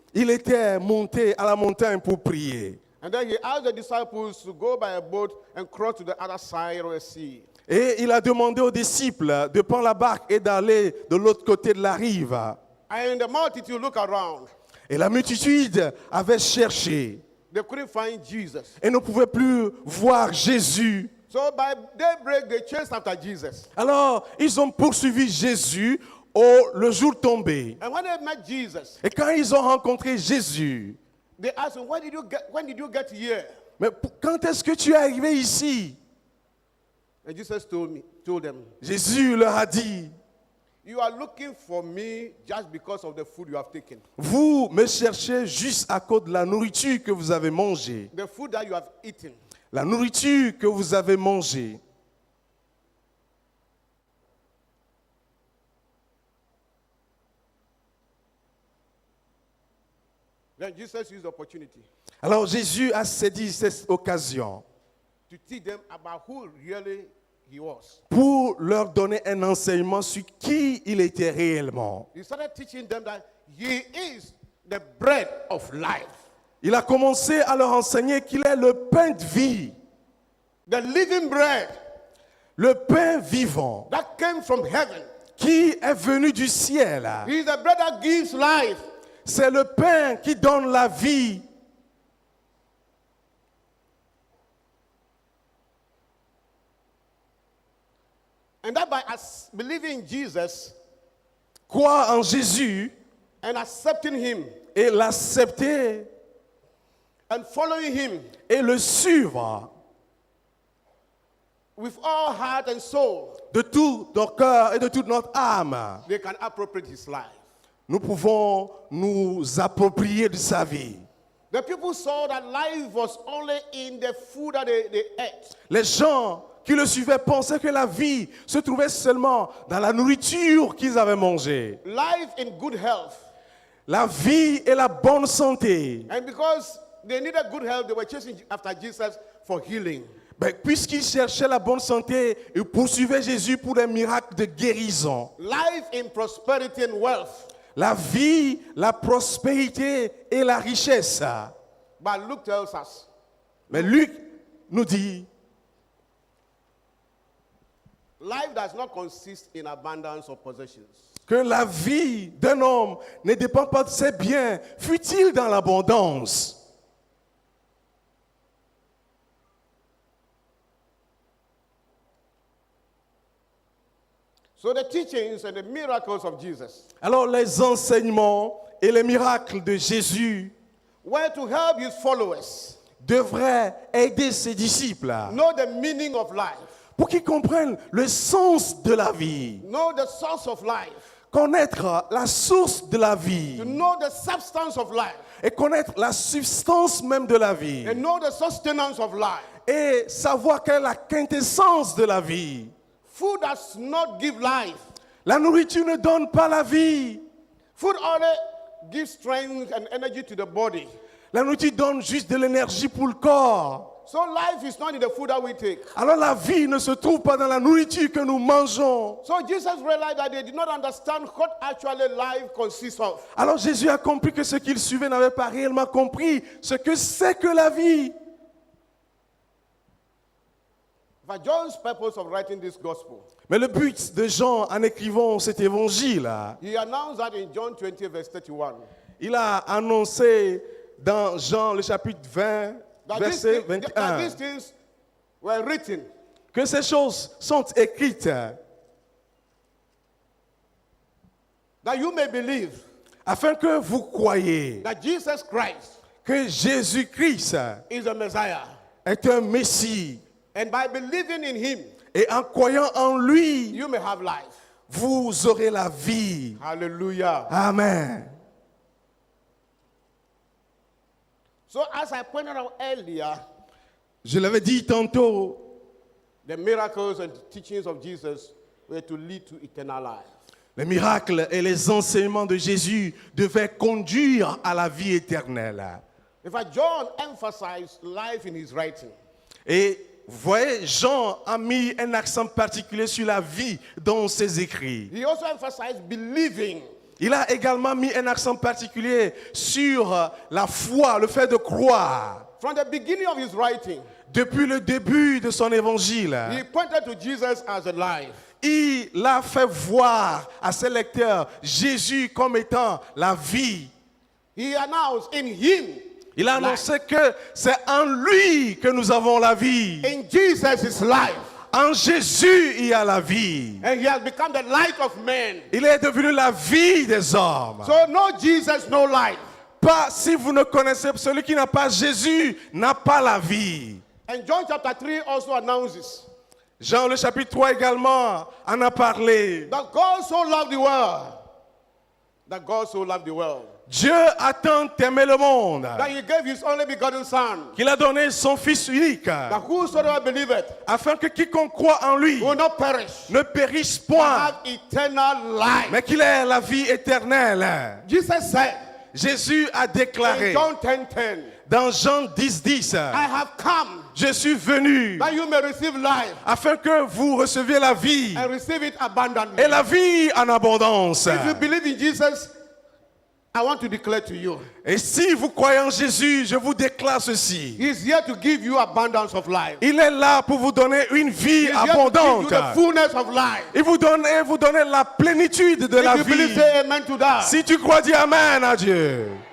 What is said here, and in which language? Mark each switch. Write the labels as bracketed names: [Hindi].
[French] il était monté à la montagne pour prier. [English] And then he asked the disciples to go by a boat and cross to the other side of the sea. [French] Et il a demandé aux disciples de prendre la barque et d'aller de l'autre côté de la rive. [English] And the multitude looked around. [French] Et la multitude avait cherché [English] They couldn't find Jesus. [French] et ne pouvait plus voir Jésus. [English] So by daybreak, they chased after Jesus. [French] Alors, ils ont poursuivi Jésus le jour tombé. [English] And when they met Jesus, [French] Et quand ils ont rencontré Jésus, [English] they asked him, when did you get here? [French] mais quand est-ce que tu es arrivé ici? [English] And Jesus told them, [French] Jésus leur a dit, [English] you are looking for me just because of the food you have taken. [French] vous me cherchez juste à cause de la nourriture que vous avez mangée. [English] The food that you have eaten. [French] La nourriture que vous avez mangée. [English] Then Jesus used the opportunity [French] Alors Jésus a saisi cette occasion [English] to teach them about who really he was. [French] pour leur donner un enseignement sur qui il était réellement. [English] He started teaching them that he is the bread of life. [French] Il a commencé à leur enseigner qu'il est le pain de vie, [English] The living bread [French] le pain vivant [English] that came from heaven. [French] qui est venu du ciel. [English] He is the bread that gives life. [French] C'est le pain qui donne la vie. [English] And that by believing in Jesus [French] Croire en Jésus [English] and accepting him [French] et l'accepter [English] and following him [French] et le suivre [English] with all heart and soul, [French] de tout notre cœur et de toute notre âme, [English] they can appropriate his life. [French] nous pouvons nous approprier de sa vie. [English] The people saw that life was only in the food that they ate. [French] Les gens qui le suivaient pensaient que la vie se trouvait seulement dans la nourriture qu'ils avaient mangée. [English] Life in good health. [French] La vie et la bonne santé. [English] And because they needed good health, they were chasing after Jesus for healing. [French] Ben, puisqu'ils cherchaient la bonne santé, ils poursuivaient Jésus pour des miracles de guérison. [English] Life in prosperity and wealth. [French] La vie, la prospérité et la richesse. [English] But Luke tells us [French] Mais Luc nous dit, [English] life does not consist in abundance of possessions. [French] que la vie d'un homme ne dépend pas de ses biens, fut-il dans l'abondance. [English] So the teachings and the miracles of Jesus [French] Alors les enseignements et les miracles de Jésus [English] were to help his followers [French] devraient aider ses disciples [English] know the meaning of life, [French] pour qu'ils comprennent le sens de la vie, [English] know the source of life, [French] connaître la source de la [English] to [French] vie [English] know the substance of life, [French] et connaître la substance même de la vie [English] and know the sustenance of life. [French] et savoir quelle est la quintessence de la vie. [English] Food does not give life. [French] La nourriture ne donne pas la vie. [English] Food only gives strength and energy to the body. [French] La nourriture donne juste de l'énergie pour le corps. [English] So life is not in the food that we take. [French] Alors la vie ne se trouve pas dans la nourriture que nous mangeons. [English] So Jesus realized that they did not understand what actually life consists of. [French] Alors Jésus a compris que ceux qu'il suivait n'avaient pas réellement compris ce que c'est que la vie. [English] But John's purpose of writing this gospel, [French] Mais le but de Jean en écrivant cet évangile, [English] he announced that in John 20, verse 31. [French] il a annoncé dans Jean le chapitre 20, [English] That [French] verset [English] that [French] 21, [English] these things were written [French] que ces choses sont écrites [English] that you may believe [French] afin que vous croyiez [English] that Jesus Christ [French] que Jésus-Christ [English] is the Messiah. [French] est un Messie. [English] And by believing in him, [French] Et en croyant en lui, [English] you may have life. [French] vous aurez la vie. [English] Hallelujah. [French] Amen. [English] So as I pointed out earlier, [French] Je l'avais dit tantôt, [English] the miracles and teachings of Jesus were to lead to eternal life. [French] les miracles et les enseignements de Jésus devaient conduire à la vie éternelle. [English] In fact, John emphasized life in his writing. [French] Et vous voyez, Jean a mis un accent particulier sur la vie dans ses écrits. [English] He also emphasized believing. [French] Il a également mis un accent particulier sur la foi, le fait de croire. [English] From the beginning of his writing, [French] Depuis le début de son évangile, [English] he pointed to Jesus as a life. [French] il a fait voir à ses lecteurs Jésus comme étant la vie. [English] He announced in him, [French] Il a annoncé que c'est en lui que nous avons la vie. [English] in Jesus is life. [French] En Jésus, il y a la vie. [English] And he has become the light of men. [French] Il est devenu la vie des hommes. [English] So no Jesus, no life. [French] Pas si vous ne connaissez celui qui n'a pas Jésus, n'a pas la vie. [English] And John chapter 3 also announces [French] Jean le chapitre 3 également en a parlé. [English] that God so loved the world. That God so loved the world. [French] Dieu a tant aimé le monde [English] That he gave his only begotten son. [French] qu'il a donné son Fils unique [English] That whosoever believeth [French] afin que quiconque croit en lui [English] will not perish, [French] ne périsse [English] but [French] point, [English] have eternal life. [French] mais qu'il ait la vie éternelle. [English] Jesus said [French] Jésus a [English] in [French] déclaré [English] John 10:10, [French] dans Jean 10:10, [English] I have come [French] je suis venu [English] that you may receive life [French] afin que vous receviez la vie [English] and receive it abundantly. [French] et la vie en abondance. [English] If you believe in Jesus, I want to declare to you, [French] Et si vous croyez en Jésus, je vous déclare ceci. [English] he is here to give you abundance of life. [French] Il est là pour vous donner une vie [English] He is here to give you [French] abondante. [English] the fullness of life. [French] Il vous donne la plénitude de la [English] If you believe, [French] vie. [English] say amen to that. [French] Si tu crois, dis Amen à Dieu.